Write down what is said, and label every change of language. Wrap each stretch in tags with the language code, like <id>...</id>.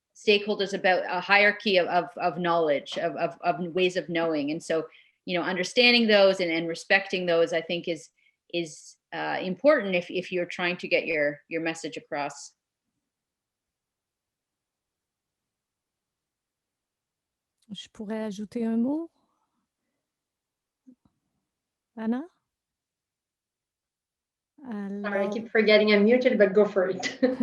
<en>stakeholders about a hierarchy of knowledge, of ways of knowing. And so, understanding those and respecting those, I think is important if you're trying to get your message across.</en> <fr>Je pourrais ajouter un mot?</fr> <en>Anna? Sorry, I keep forgetting I'm muted, but go for it.</en>